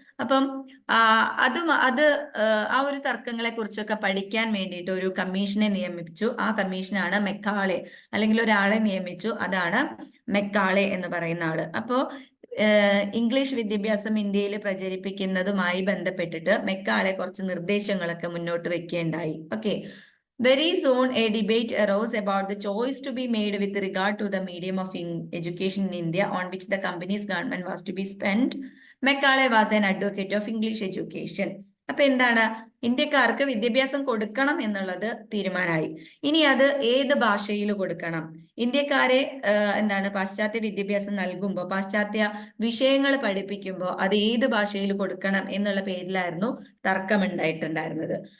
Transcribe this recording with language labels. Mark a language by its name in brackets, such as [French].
[Malayalam] അപ്പം ആ ഒരു തർക്കങ്ങളെ കുറിച്ചൊക്കെ പഠിക്കാൻ വേണ്ടിയിട്ട് ഒരു കമ്മീഷനെ നിയമിച്ചു. ആ കമ്മീഷനാണ് മെക്കാളെ, അല്ലെങ്കിൽ ഒരാളെ നിയമിച്ചു. അതാണ് മെക്കാളെ എന്ന് പറയുന്ന ആള്. അപ്പോ ഇംഗ്ലീഷ് വിദ്യാഭ്യാസം ഇന്ത്യയിൽ പ്രചരിപ്പിക്കുന്നതുമായി ബന്ധപ്പെട്ടിട്ട് മെക്കാളെ കുറച്ച് നിർദ്ദേശങ്ങളൊക്കെ മുന്നോട്ട് വെക്കുകയുണ്ടായി. Okay. [English] Very soon a debate arose about the choice to be made with regard to the medium of education in India on which the company's government was to be spent. Macaulay was an advocate of English education. [Malayalam] അപ്പൊ എന്താണ്, ഇന്ത്യക്കാർക്ക് വിദ്യാഭ്യാസം കൊടുക്കണം എന്നുള്ളത് തീരുമാനമായി. ഇനി അത് ഏത് ഭാഷയിൽ കൊടുക്കണം, ഇന്ത്യക്കാരെ എന്താണ് പാശ്ചാത്യ വിദ്യാഭ്യാസം നൽകുമ്പോൾ, പാശ്ചാത്യ വിഷയങ്ങൾ പഠിപ്പിക്കുമ്പോൾ അത് ഏത് ഭാഷയിൽ കൊടുക്കണം എന്നുള്ള പേരിലായിരുന്നു തർക്കമുണ്ടായിട്ടുണ്ടായിരുന്നത്.